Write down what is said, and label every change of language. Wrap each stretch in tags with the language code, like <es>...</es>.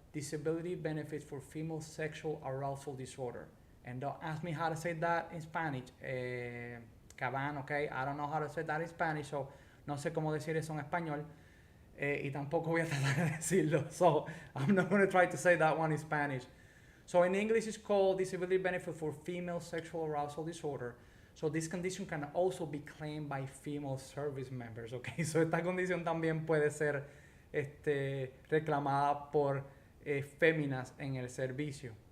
<en>disability benefits for female sexual arousal disorder. And don't ask me how to say that in Spanish. Caban, okay? I don't know how to say that in Spanish, so</en> <es>no sé cómo decir eso en español. Y tampoco voy a tratar de decirlo.</es> <en>So I'm not going to try to say that one in Spanish. So in English, it's called disability benefit for female sexual arousal disorder. So this condition can also be claimed by female service members, okay?</en> <es>So esta condición también puede ser reclamada por féminas en el servicio.</es>